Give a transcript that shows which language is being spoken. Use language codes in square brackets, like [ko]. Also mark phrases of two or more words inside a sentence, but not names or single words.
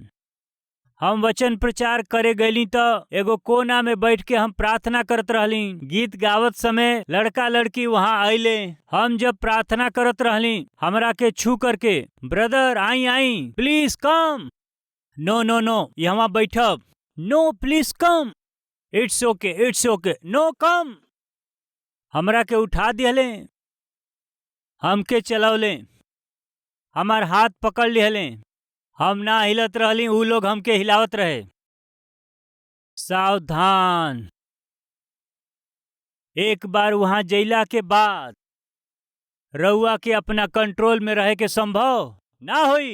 [bho] हम वचन प्रचार करे गईली तो एगो कोना में बैठ के हम प्रार्थना करत रहली। गीत गावत समय लड़का लड़की वहाँ आइले। हम जब प्रार्थना करत रहली, हमरा के छू करके, [en] brother I I, please come. no no no, [bho] यहाँ बैठब। [en] no please come, it's okay, it's okay, no come. [bho] हमरा के उठा दिहले, हमके चलौले, हमार हाथ पकड़ लिहले, हम ना हिलत रहली, ऊ लोग हमके हिलावत रहे। सावधान, एक बार वहां जइला के बाद रउआ के अपना कंट्रोल में रहे के संभव ना होई।